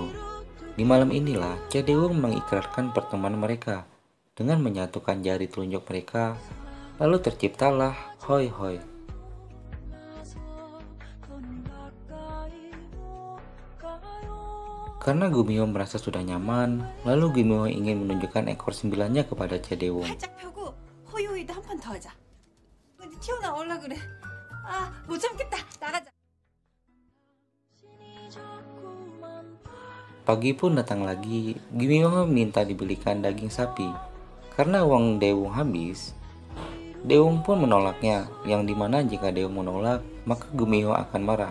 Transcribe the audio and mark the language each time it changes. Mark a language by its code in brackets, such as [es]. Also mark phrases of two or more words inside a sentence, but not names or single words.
[id] Di malam inilah Cha Dae-won mengikrarkan pertemanan mereka dengan menyatukan jari telunjuk mereka, lalu terciptalah Hoi Hoi. Karena Gumiho merasa sudah nyaman, lalu Gumiho ingin menunjukkan ekor sembilannya kepada Cha Dae-won. [ko] 살짝 펴고 호이호이도 한 판 더 하자. 근데 튀어나오려 그래. 아, 못 참겠다. 나가자. [id] Pagi pun datang lagi, Gumiho minta dibelikan daging sapi. Karena uang Dae-won habis, Dae-won pun menolaknya, yang dimana jika Dae-won menolak, maka Gumiho akan marah.